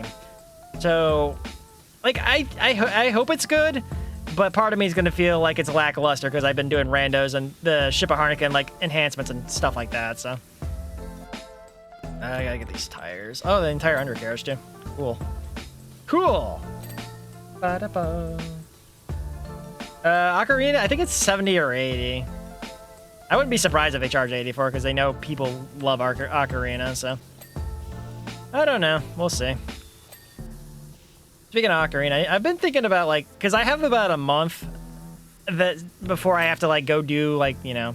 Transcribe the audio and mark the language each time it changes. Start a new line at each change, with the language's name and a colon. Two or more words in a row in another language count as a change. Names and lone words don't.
English: So, like, I hope it's good, but part of me is going to feel like it's lackluster because I've been doing randos and the Ship of Harnican, like, enhancements and stuff like that, so... I gotta get these tires. Oh, the entire undercarriage, too. Cool. Cool! Ba-da-ba. Ocarina, I think it's 70 or 80. I wouldn't be surprised if they charge 80 for it, because they know people love Ocarina, so... I don't know. We'll see. Speaking of Ocarina, I've been thinking about, like... Because I have about a month that before I have to, like, go do, like, you know...